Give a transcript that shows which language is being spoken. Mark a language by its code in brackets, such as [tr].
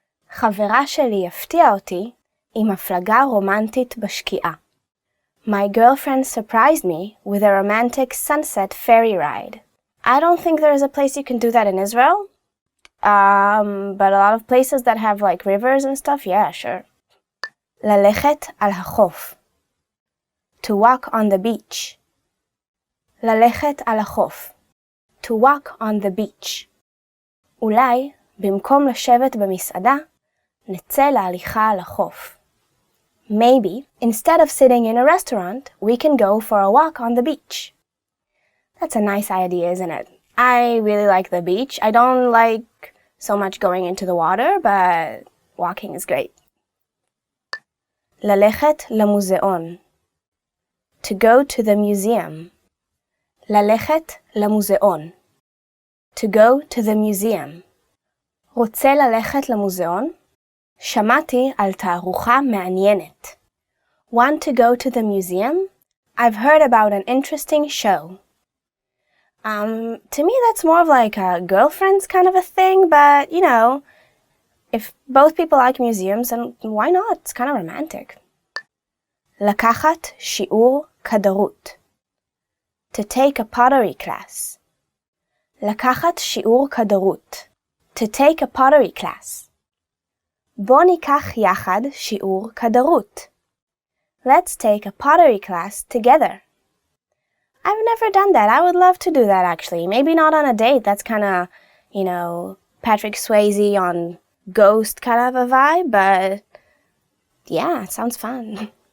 [he] חברה שלי הפתיעה אותי עם הפלגה רומנטית בשקיעה. [en] My girlfriend surprised me with a romantic sunset ferry ride. I don't think there's a place you can do that in Israel. But a lot of places that have like rivers and stuff, yeah, sure. [he] ללכת על החוף. [en] To walk on the beach. [he] ללכת על החוף. [en] To walk on the beach. [he] אולי, במקום לשבת במסעדה, נצא להליכה על החוף. [en] Maybe, instead of sitting in a restaurant, we can go for a walk on the beach. That's a nice idea, isn't it? I really like the beach. I don't like so much going into the water, but walking is great. [he] ללכת למוזיאון. [en] To go to the museum. [he] ללכת למוזיאון. [en] To go to the museum. [he] רוצה ללכת למוזיאון? שמעתי על תערוכה מעניינת. [en] Want to go to the museum? I've heard about an interesting show. To me that's more of like a girlfriend's kind of a thing, but you know, if both people like museums, then why not? It's kind of romantic. [he] לקחת שיעור כדרות. [en] To take a pottery class. [he] לקחת שיעור כדרות. [en] To take a pottery class. [he] בוא ניקח יחד שיעור כדרות. [en] Let's take a pottery class together. I've never done that. I would love to do that actually. Maybe not on a date. That's kind of, you know, Patrick Swayze on Ghost kind of a vibe, but yeah, it sounds fun.